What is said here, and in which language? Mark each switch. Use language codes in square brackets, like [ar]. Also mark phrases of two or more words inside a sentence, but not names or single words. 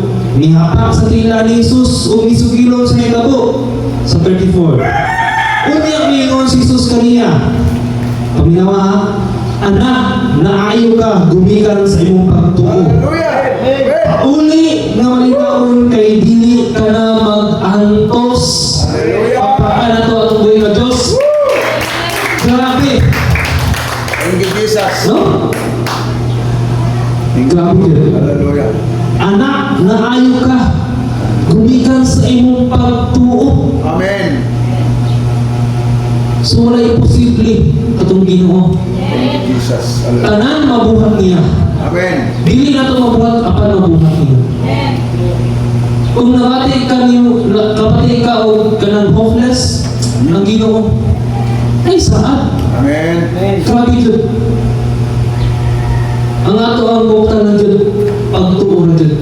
[ceb] Nihapak sa tila ni Jesus o misugilon sa nahitabo sa 34. Unya mingon si Jesus kaniya. Paminawa ha? Anak, naayo ka, gumikan sa imong pagtuo. Hallelujah. Amen. Uli nga malinawon kay dili ka na mag-antos. Hallelujah. Paano to atong buhay ka Diyos? Grabe. [en] Thank you, Jesus. [tl] No? Grabe yun. [ceb] Hallelujah. Anak, naayo ka, gumikan sa imong pagtuo. Amen. So wala imposible katong Ginoo. [en] Thank you, Jesus. [ceb] Hallelujah. Tanan mabuhat niya. Amen. Dili na to mabuhat apan mabuhat niya. Kung nakati ka o kanang hopeless, ang Ginoo, ay saan? Amen. [tl] Grabe yun. [ceb] Ang ato ang buktan na dyan, pagtuo na dyan.